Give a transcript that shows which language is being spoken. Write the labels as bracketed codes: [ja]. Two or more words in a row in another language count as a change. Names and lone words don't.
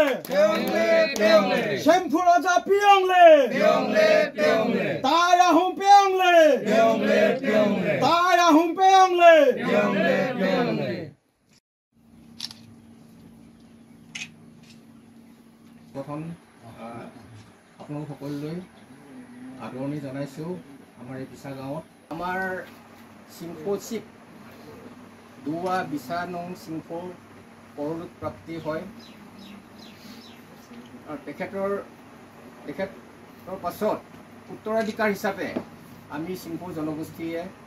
[sgp] Shimfu Raja Pyongle! Taya Hum Pyongle! Taya Hum Pyongle! [as] প্ৰথম আপোনালোক সকলোলৈ আদৰণি জনাইছোঁ আমাৰ এই বিছা গাঁৱত। আমাৰ চিংফো চিপ দুৱা বিছা নং চিংফো পৰলোক প্ৰাপ্তি হয় আৰু তেখেতৰ পাছত উত্তৰাধিকাৰ হিচাপে আমি চিংফো জনগোষ্ঠীয়ে